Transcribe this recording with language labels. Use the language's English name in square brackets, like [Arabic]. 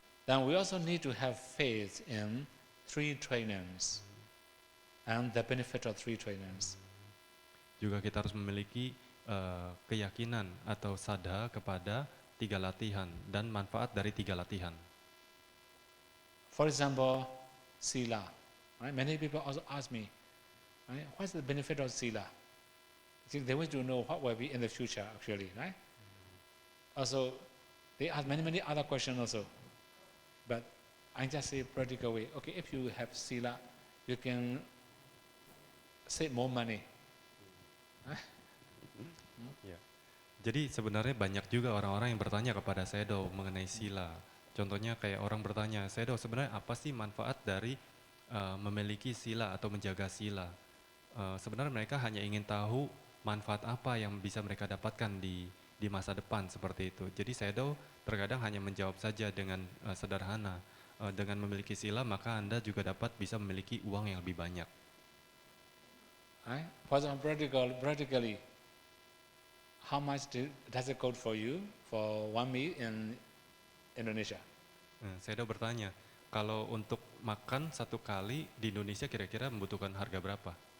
[English] Then we also need to have faith in 3 trainings and the benefit of 3 trainings. [Indonesian] Juga kita harus memiliki keyakinan atau Saddha kepada 3 latihan dan manfaat dari 3 latihan. [English] For example, Sila. Right? Many people also ask me, right, what's the benefit of Sila? They wish to know what will be in the future actually, right? Also, they ask many other questions also. But I just say practical way. Okay, if you have Sila, you can save more money. [Indonesian] Ya. Jadi sebenarnya banyak juga orang-orang yang bertanya kepada Sedo mengenai sila. Contohnya kayak orang bertanya, Sedo sebenarnya apa sih manfaat dari memiliki sila atau menjaga sila? Sebenarnya mereka hanya ingin tahu manfaat apa yang bisa mereka dapatkan di masa depan seperti itu. Jadi Sedo terkadang hanya menjawab saja dengan sederhana. Dengan memiliki sila maka Anda juga dapat bisa memiliki uang yang lebih banyak. [English] Right? For example, practically, how much does it cost for you for 1 meal in Indonesia? [Indonesian] Sedo bertanya, kalau untuk makan 1 kali di Indonesia kira-kira membutuhkan harga berapa?